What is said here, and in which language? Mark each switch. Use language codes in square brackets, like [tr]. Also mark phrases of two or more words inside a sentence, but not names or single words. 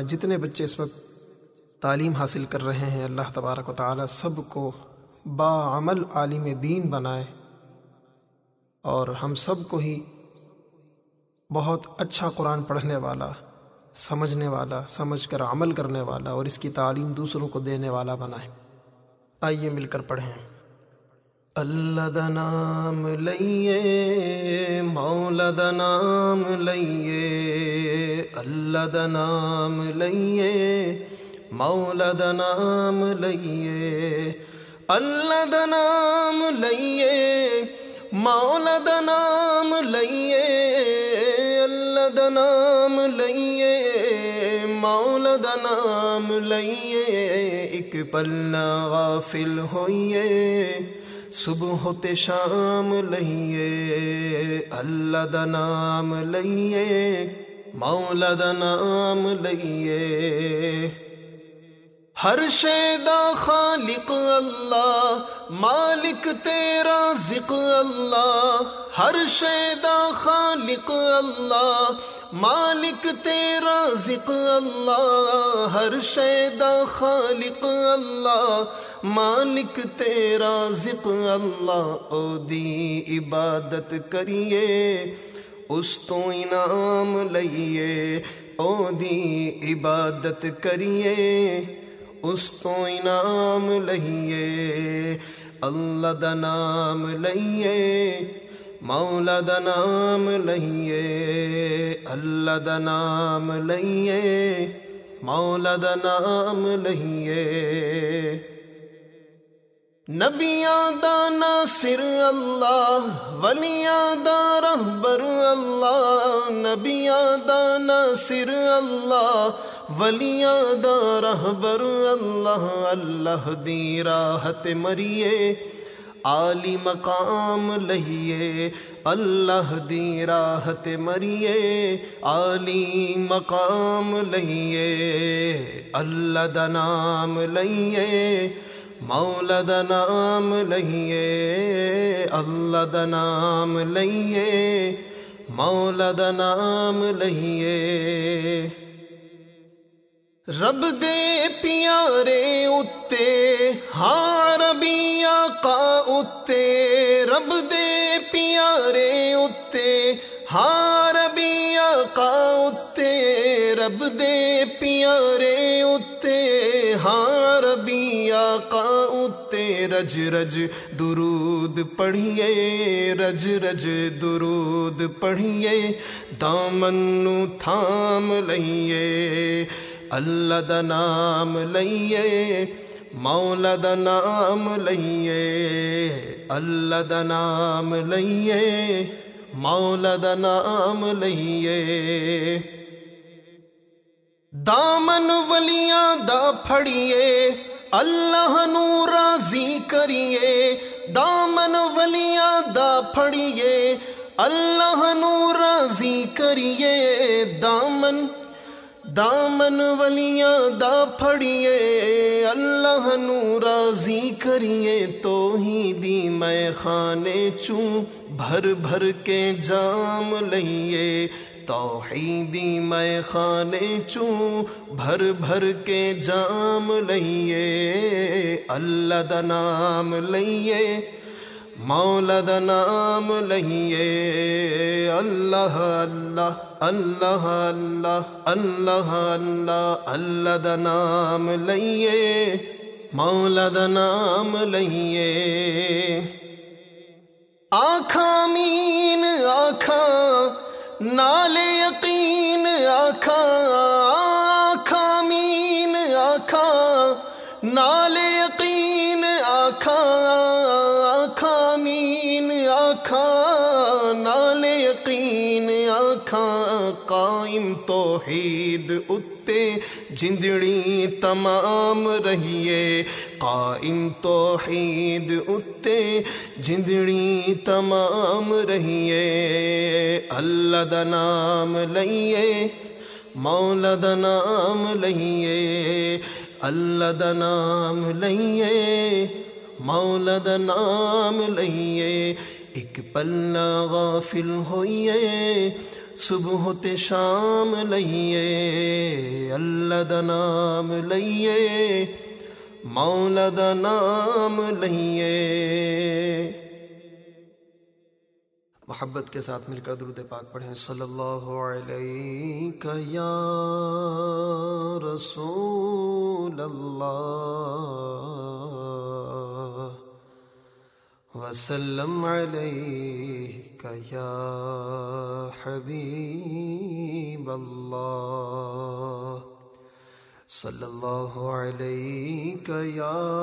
[ur] جتنے بچے اس وقت تعلیم حاصل کر رہے ہیں، اللہ تبارک و تعالی سب کو باعمل عالم دین بنائے، اور ہم سب کو ہی بہت اچھا قرآن پڑھنے والا، سمجھنے والا، سمجھ کر عمل کرنے والا، اور اس کی تعلیم دوسروں کو دینے والا بنائے۔ آئیے مل کر پڑھیں۔ [pa] اللہ دا نام لئیے، مولا دا نام لئیے، اللہ دا نام لئیے، مولا دا نام لئیے، اللہ دا نام لئیے، مولا دا نام لئیے، دا نام لئیے مولا دا نام لئیے ایک پل نہ غافل ہوئیے صبح تے شام لئیے اللہ دا نام لئیے مولا دا نام لئیے ہر شے دا خالق اللہ مالک تے رازق اللہ ہر شے دا خالق اللہ مالک تے رازق اللہ ہر شے دا خالق اللہ مالک تے رازق اللہ او دی عبادت کریے اس تو انعام لئیے او دی عبادت کریے اس تو انعام لئیے اللہ دا نام لئیے مولا دا نام لئیے اللہ دا نام لئیے مولا دا نام لئیے نبیاں دا ناصر اللہ ولیاں دا رہبر اللہ نبیاں دا ناصر اللہ ولیاں دا رہبر اللہ اللہ دی راہ تے مریے عالی مقام لئیے اللہ دی راہ تے مریے عالی مقام لئیے اللہ دا نام لئیے مولا دا نام لئیے اللہ دا نام لئیے مولا دا نام لئیے رب دے پیارے اتے ہاں عربی آقا اتے رب دے پیارے اتے ہاں عربی آقا اتے رب دے پیارے اتے ہاں عربی آقا اتے رج رج درود پڑھیے رج رج درود پڑھیے دامن نو تھام لئیے اللہ دا نام لئیے مولا دا نام لئیے اللہ دا نام لئیے مولا دا نام لئیے دامن ولیاں دا پھڑیے اللہ نو راضی کریے دامن ولیاں دا پھڑیے اللہ نو راضی کریے دامن ولیاں دا پھڑیے اللہ نو راضی کریے توحیدی میں خانے چوں بھر بھر کے جام لئیے توحیدی میں خانے چوں بھر بھر کے جام لئیے اللہ دا نام لئیے مولا دا نام لئیے اللہ اللہ اللہ اللہ اللہ اللہ اللہ دا نام لئیے مولا دا نام لئیے آکھاں آمین آکھاں نال یقین آکھاں آکھاں آمین آکھاں نال یقین آکھاں آکھاں آمین آکھاں نال یقین آکھاں قائم توحید اتے جندڑی تمام رہیے قائم توحید اتے جندڑی تمام رہیے اللہ دا نام لئیے مولا دا نام لئیے اللہ دا نام لئیے مولا دا نام لئیے ایک پل نہ غافل ہوئیے صبح تے شام لئیے اللہ دا نام لئیے مولا دا نام لئیے [ur] محبت کے ساتھ مل کر درود پاک پڑھیں [ar] صلی اللہ علیہ یا رسول اللہ وسلم علیک یا حبیب اللہ صلی اللہ علیک یا